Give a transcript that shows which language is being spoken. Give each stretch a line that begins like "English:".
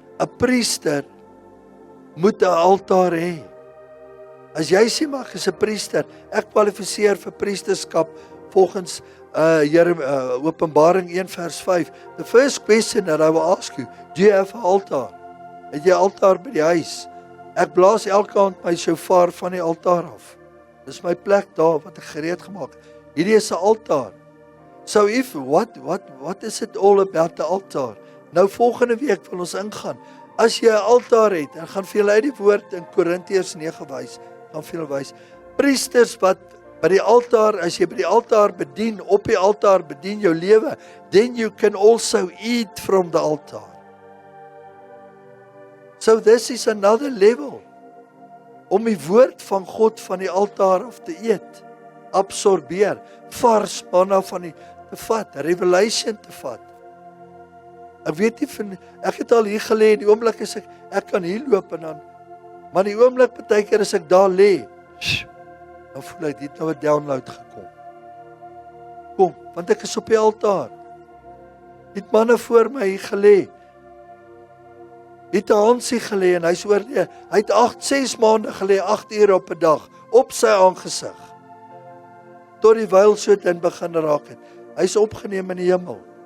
Afrikaans: 'n Priester moet 'n altaar hê. As jy sê maar ek is 'n priester, ek kwalifiseer vir priesterskap volgens Openbaring 1 vers 5.
English: The first question that I will ask you, do you have an altar?
Afrikaans: Het jy 'n altaar by die huis? Ek blaas elke aand my shofar van die altaar af. Dis my plek daar wat ek gereed gemaak. Hierdie is 'n altaar.
English: So what is it all about the altar?
Afrikaans: Nou volgende week wil ons ingaan. As jy 'n altaar het, en gaan vir julle uit die woord in Korintiërs 9 wys, gaan vir julle wys. Priesters wat by die altaar, as jy by die altaar bedien, op die altaar bedien jou lewe,
English: then you can also eat from the altar. So this is another level,
Afrikaans: om die woord van God van die altaar af te eet, absorbeer, vars manna van die te vat, revelation te vat. Ek weet nie, ek het al hier gelê, in die oomblik is ek kan hier loop en dan, maar die oomblik partykeer as ek daar lê, dan voel ek, dit nou 'n download gekom. Kom, want ek is op die altaar. Het manne voor my hier gelê. Het 'n Hansie gelê en hy's oorlede. Hy het 6 maande gelê, 8 ure op 'n dag, op sy aangesig. Tot die wylsoet in begin raak het. Hy's opgeneem in die hemel.